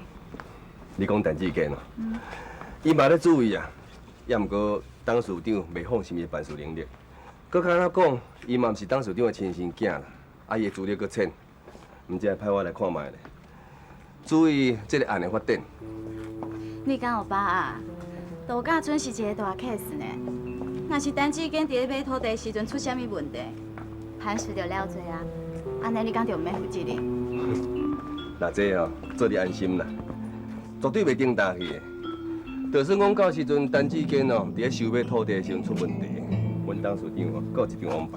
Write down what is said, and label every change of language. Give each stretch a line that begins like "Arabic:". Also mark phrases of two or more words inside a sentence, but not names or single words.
Min Nan Chinese: 你讲陈志坚哦，伊嘛咧注意啊，也毋过董事长未放心伊办事能力。搁较哪讲，伊嘛毋是董事长的亲生囝啦，啊伊的资历搁浅，毋知派我来看卖咧。注意这个案的发展。你敢有把握？度假村是一个大 case 呢。若是陈志坚伫咧买土地时阵出啥物问题，潘石就了罪啊。安尼你敢就毋免负责任？那这哦，做你安心啦，绝对袂顶大去的。就算讲到时阵陈志坚哦，伫咧收买土地的时阵出问题，阮董事长哦，搁有一张王牌。